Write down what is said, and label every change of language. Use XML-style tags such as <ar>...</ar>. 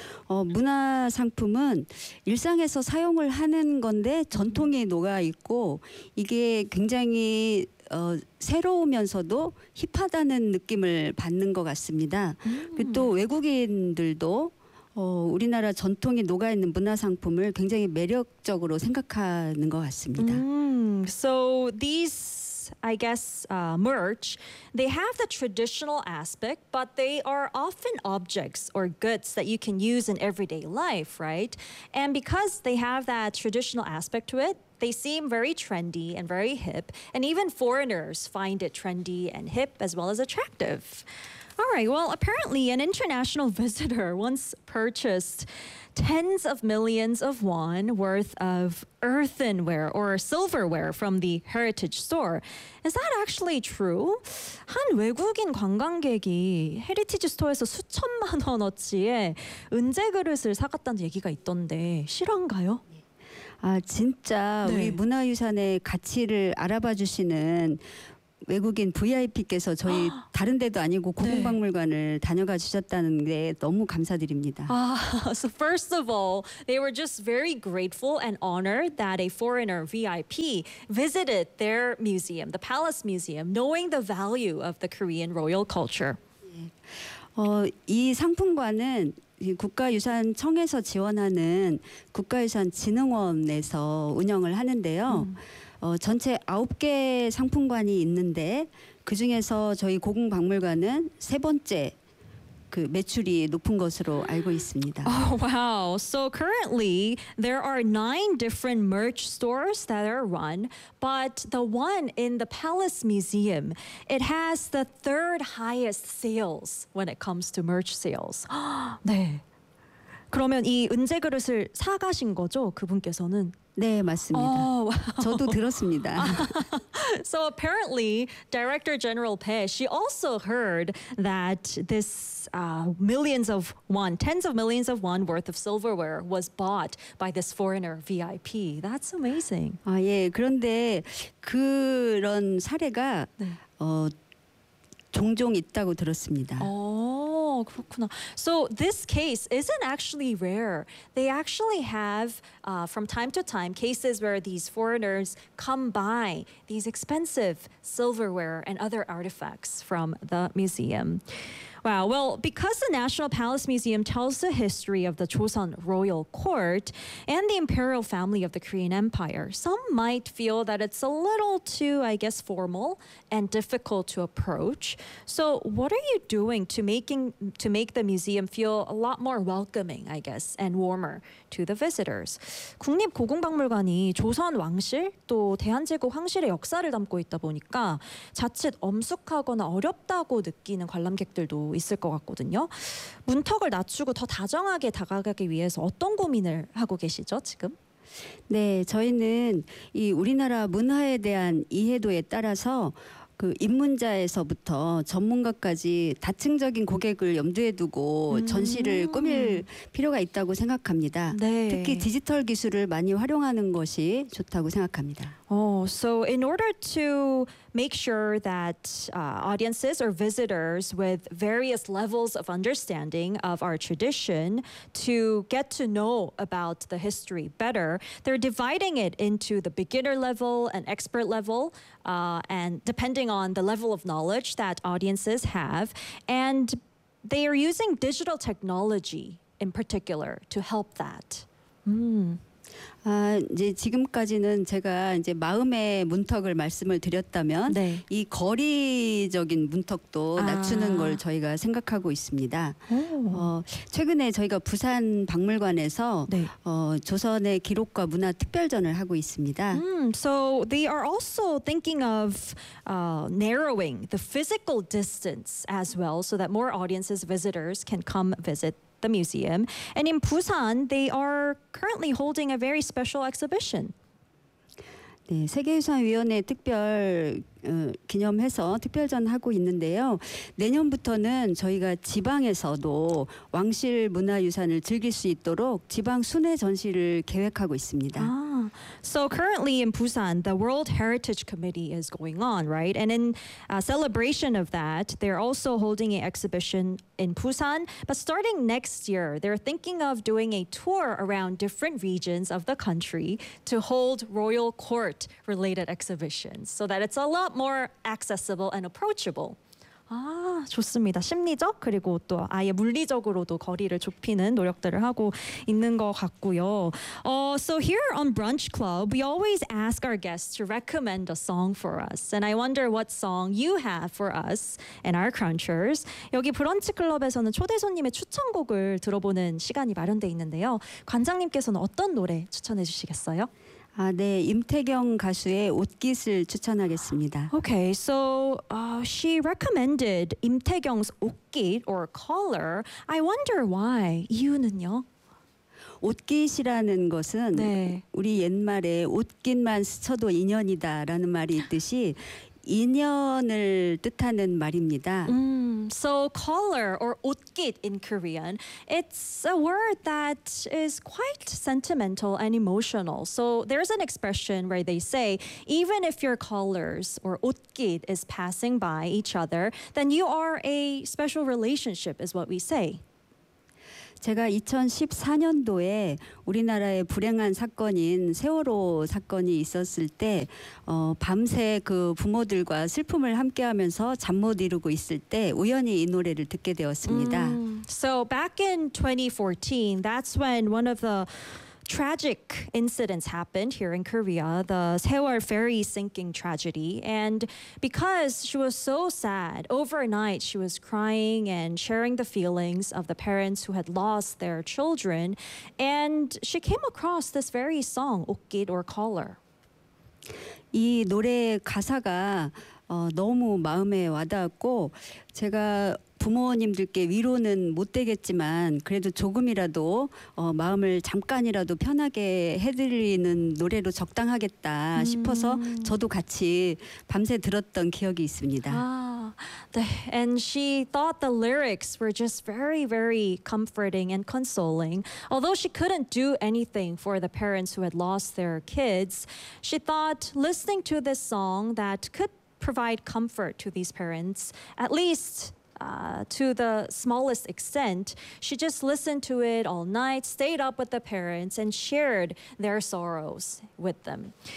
<ko>문화 상품은 일상에서 사용을 하는 건데 전통이 녹아 있고 이게 굉장히 새로우면서도 힙하다는 느낌을 받는 것 같습니다. 그리고 또 외국인들도 우리나라 전통이 녹아있는 문화 상품을 굉장히 매력적으로 생각하는 것 같습니다.</ko> <en>So these, I guess, merch, they have the traditional aspect, but they are often objects or goods that you can use in everyday life, right? And because they have that traditional aspect to it, they seem very trendy and very hip, and even foreigners find it trendy and hip as well as attractive. All right, well, apparently an international visitor once purchased tens of millions of won worth of earthenware or silverware from the heritage store. Is that actually true?</en> <ko>한 외국인 관광객이 헤리티지 스토어에서 수천만 원어치의 은제 그릇을 사갔다는 얘기가 있던데 실화인가요? 진짜 네. 우리 문화유산의 가치를 알아봐 주시는 외국인 VIP께서 저희 다른 데도 아니고 고궁박물관을 네. 다녀가 주셨다는 게 너무 감사드립니다.</ko> <en>So first of all, they were just very grateful and honored that a foreigner VIP visited their museum, the Palace Museum, knowing the value of the Korean royal culture.</en> <ko>이 상품관은 국가유산청에서 지원하는 국가유산진흥원에서 운영을 하는데요. 전체 9개 상품관이 있는데 그 중에서 저희 고궁박물관은 세 번째 그 매출이 높은 것으로 알고 있습니다.</ko> <en>Oh, wow. So currently there are 9 different merch stores that are run, but the one in the Palace Museum, it has the third highest sales when it comes to merch sales.</en> <ko>네. 그러면 이 은제 그릇을 사 가신 거죠? 그분께서는 네, 맞습니다.</ko> <en>Oh, wow.</en> <ko>저도 들었습니다.</ko> <en>So apparently, Director General Pei, she also heard that this millions of won, tens of millions of won worth of silverware was bought by this foreigner VIP. That's amazing.</en> <ko>아, 예. 그런데 그런 사례가 네. 종종 있다고 들었습니다.</ko> <en>Oh,</en> <ko>그렇구나.</ko> <en>So this case isn't actually rare. They actually have, from time to time, cases where these foreigners come by these expensive silverware and other artifacts from the museum. Wow. Well, because the National Palace Museum tells the history of the Joseon Royal Court and the Imperial Family of the Korean Empire, some might feel that it's a little too, I guess, formal and difficult to approach. So what are you doing to make the museum feel a lot more welcoming, I guess, and warmer to the visitors?</en> <ko>국립고궁박물관이 조선 왕실 또 대한제국 황실의 역사를 담고 있다 보니까 자칫 엄숙하거나 어렵다고 느끼는 관람객들도 있을 것 같거든요. 문턱을 낮추고 더 다정하게 다가가기 위해서 어떤 고민을 하고 계시죠, 지금? 네, 저희는 이 우리나라 문화에 대한 이해도에 따라서 그 입문자에서부터 전문가까지 다층적인 고객을 염두에 두고 전시를 꾸밀 필요가 있다고 생각합니다. 네. 특히 디지털 기술을 많이 활용하는 것이 좋다고 생각합니다.</ko> <en>Oh, so in order to make sure that audiences or visitors with various levels of understanding of our tradition to get to know about the history better, they're dividing it into the beginner level and expert level, and depending on the level of knowledge that audiences have. And they are using digital technology in particular to help that. Mm.</en> <ko>아, 이제 지금까지는 제가 이제 마음의 문턱을 말씀을 드렸다면 네. 이 거리적인 문턱도 낮추는 걸 저희가 생각하고 있습니다. 최근에 저희가 부산 박물관에서 네. 조선의 기록과 문화 특별전을 하고 있습니다.</ko> <en>So they are also thinking of narrowing the physical distance as well so that more audiences, visitors can come visit the museum. And in Busan, they are currently holding a very special exhibition.</en> <ko>네, 세계유산위원회 특별 기념해서 특별전 하고 있는데요. 내년부터는 저희가 지방에서도 왕실 문화유산을 즐길 수 있도록 지방 순회 전시를 계획하고 있습니다.</ko> <en>So currently in Busan, the World Heritage Committee is going on, right? And in celebration of that, they're also holding an exhibition in Busan. But starting next year, they're thinking of doing a tour around different regions of the country to hold royal court-related exhibitions so that it's a lot more accessible and approachable.</en> <ko>아, 좋습니다. 심리적 그리고 또 아예 물리적으로도 거리를 좁히는 노력들을 하고 있는 것 같고요.</ko> <en>So here on Brunch Club, we always ask our guests to recommend a song for us. And I wonder what song you have for us and our crunchers.</en> <ko>여기 브런치 클럽에서는 초대 손님의 추천곡을 들어보는 시간이 마련돼 있는데요. 관장님께서는 어떤 노래 추천해 주시겠어요? 아, 네. 임태경 가수의 옷깃을 추천하겠습니다.</ko> <en>Okay, so she recommended 임태경's 옷깃 or collar. I wonder why.</en> <ko>이유는요? 옷깃이라는 것은 네. 우리 옛말에 옷깃만 스쳐도 인연이다라는 말이 있듯이 인연을 뜻하는 말입니다.</ko> <en>So collar or 옷깃 in Korean, it's a word that is quite sentimental and emotional. So there's an expression where they say, even if your collars or 옷깃 is passing by each other, then you are a special relationship is what we say.</en> <ko>제가 2014년도에 우리나라의 불행한 사건인 세월호 사건이 있었을 때 밤새 그 부모들과 슬픔을 함께하면서 잠 못 이루고 있을 때 우연히 이 노래를 듣게 되었습니다.</ko> <en>So back in 2014, that's when one of the tragic incidents happened here in Korea, the Sewol ferry sinking tragedy. And because she was so sad, overnight she was crying and sharing the feelings of the parents who had lost their children. And she came across this very song, 옷깃 or collar.</en> <ko>이 노래 가사가 너무 마음에 와닿았고 제가 부모님들께 위로는 못 되겠지만 그래도 조금이라도 마음을 잠깐이라도 편하게 해드리는 노래로 적당하겠다 싶어서 저도 같이 밤새 들었던 기억이 있습니다.</ko> <en>And she thought the lyrics were just very, very comforting and consoling. Although she couldn't do anything for the parents who had lost their kids, she thought listening to this song that could provide comfort to these parents, at least to the smallest extent, she just listened to it all night, stayed up with the parents, and shared their sorrows with them.</en>